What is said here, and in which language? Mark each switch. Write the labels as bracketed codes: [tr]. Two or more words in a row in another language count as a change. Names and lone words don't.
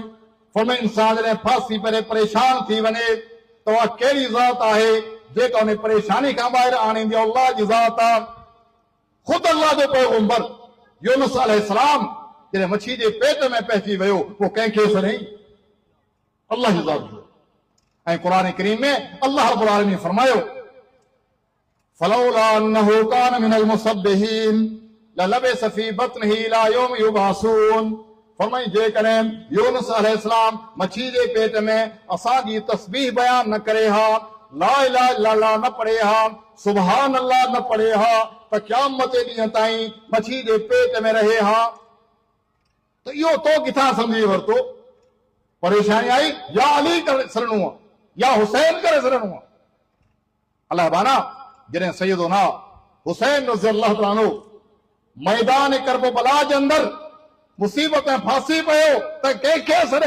[sd] फरमाए इंसान जॾहिं फांसी परे परेशान थी वञे त उहा कहिड़ी ज़ात आहे जेका उन परेशानी खां ॿाहिरि आणींदी आहे? अल्लाह जी ज़ात आहे। ख़ुदि अल्लाह जो पैगंबर यूनुस अलैहिस्सलाम जॾहिं मच्छी जे पेट में पइजी वियो, पोइ कंहिंखे छॾियईं? अल्लाह जी ज़ात। ऐं क़ुरान करीम में अल्लाह रब्बुल आलमीन फरमायो [ar] فلولا أنه كان من المسبحين للبث في بطنه إلى يوم يبعثون. [sd] फरमाई जेकॾहिं यूनुस अलैहिस्सलाम मच्छी जे पेट में असांजी तस्बीह बयान न करे हा, [ar] لا إله إلا الله [sd] न पढ़े हा, [ar] سبحان الله [sd] न पढ़े हा, त क़यामत जे ॾींहं ताईं मच्छी जे पेट में रहे हा। त इहो तो किथां सम्झी वरितो? परेशानी आई या अली करे छॾिणो आहे या हुसैन करे छॾिणो आहे। अलाह बाना जॾहिं सैयदुना हुसैन [ar] رضي الله تعالى عنه [sd] मैदान करबला जे अंदरि मुसीबत ऐं फांसी पियो त कंहिंखे छॾे?